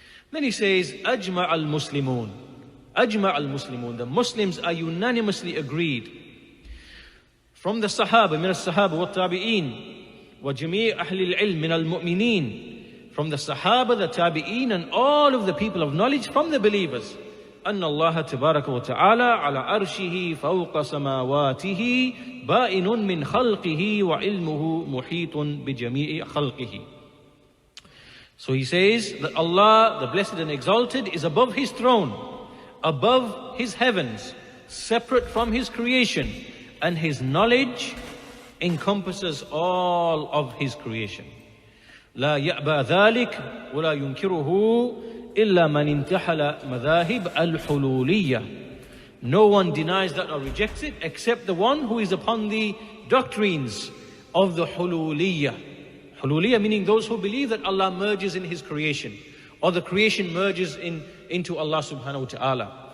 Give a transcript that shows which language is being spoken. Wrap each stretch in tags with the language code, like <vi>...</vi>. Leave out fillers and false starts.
<en>Then he says,</en> <ar>Ajma' al-Muslimun. Ajma' al-Muslimun.</ar> <en>The Muslims are unanimously agreed. From the Sahaba,</en> <ar>min al-Sahaba wa tabi'een, wa jami' ahli al-ilm min al-mu'mineen.</ar> <en>From the Sahaba, the Tabi'een, and all of the people of knowledge from the believers.</en> <ar>أن الله تبارك وتعالى على عرشه فوق سماواته بائن من خلقه وعلمه محيط بجميع خلقه.</ar> <en>So he says that Allah, the Blessed and Exalted, is above His throne, above His heavens, separate from His creation, and His knowledge encompasses all of His creation.</en> <ar>لا يأبى ذلك ولا ينكره إلا من انتحل مذاهب الحلولية.</ar> <en>No one denies that or rejects it except the one who is upon the doctrines of the hululiyah. Hululiyah meaning those who believe that Allah merges in His creation, or the creation merges into Allah subhanahu wa ta'ala.</en>